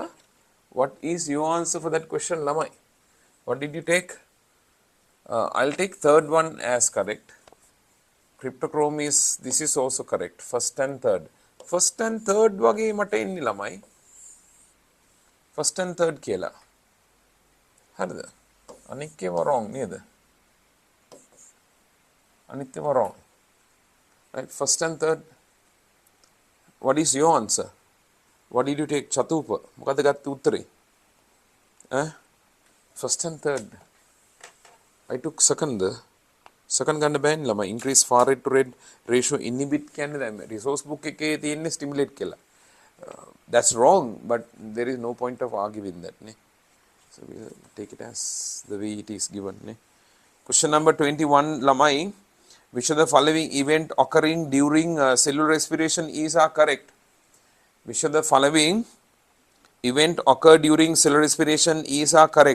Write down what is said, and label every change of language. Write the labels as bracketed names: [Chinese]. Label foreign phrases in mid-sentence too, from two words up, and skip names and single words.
[English] What is your answer for that question, Lamai? What did you take? I'll take third one as correct. Cryptochrome is, this is also correct. First and third. First and third [Sinhala] වගේ මට ඉන්නි ළමයි. [English] first and third [Sinhala] කියලා. හරිද? අනික් ඒවා wrong නේද? අනිත් ඒවා [English] wrong. Right, first and third. What is your answer? What did you take? [Sinhala] චතුූප. මොකද ගත්ත උත්තරේ? [English] First and third. I took second. Second [Sinhala] ගන්න බෑනේ ළමයි. [English] Increase far red to red ratio inhibit [Sinhala] කියන්නේ දැන් [English] resource book [Sinhala] එකේ තියෙන්නේ stimulate කියලා. [English] That's wrong, but there is no point of arguing that. Ne? So we'll take it as the way it is given. Ne? Question number 21, lamai. Which of the following event occurring during cellular respiration is correct? Which of the following event occur during cellular respiration is correct?